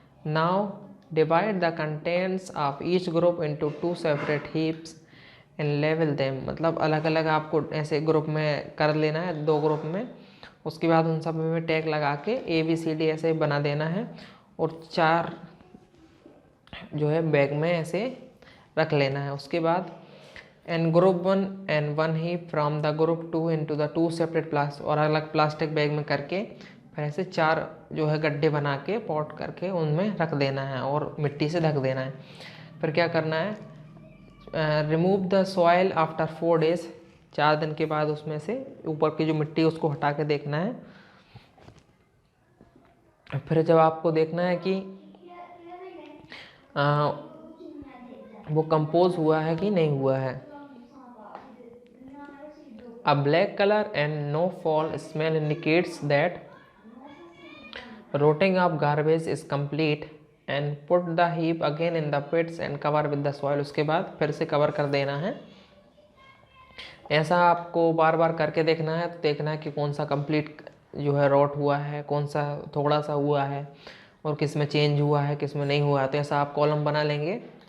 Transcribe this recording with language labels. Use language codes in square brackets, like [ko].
[en] Now divide the contents of each group into 2 separate heaps and label them. [hi] मतलब अलग अलग आपको ऐसे ग्रुप में कर लेना है, 2 ग्रुप में। उसके बाद उन सब में टैग लगा के ABCD ऐसे बना देना है और 4 जो है बैग में ऐसे रख लेना है। उसके बाद and group 1 and 1 heap from the group 2 into the 2 separate plastic, और अलग प्लास्टिक बैग में करके फिर ऐसे 4 जो है गड्ढे बना के पॉट करके उनमें रख देना है और मिट्टी से ढक देना है। [en] फिर क्या करना है, remove the soil after 4 days। [hi] 4 दिन के बाद उसमें से ऊपर की जो मिट्टी उसको हटा के देखना है। फिर जब आपको देखना है कि वो कंपोज हुआ है कि नहीं हुआ है। [en] A black color and no foul smell indicates that rotting of garbage is complete and put the heap again in the pits and cover with the soil। [hi] उसके बाद फिर से कवर कर देना है। ऐसा आपको बार बार करके देखना है, तो देखना है कि कौन सा कंप्लीट जो है रॉट हुआ है, कौन सा थोड़ा सा हुआ है और किस में चेंज हुआ है, किस में नहीं हुआ है। तो ऐसा आप कॉलम बना लेंगे।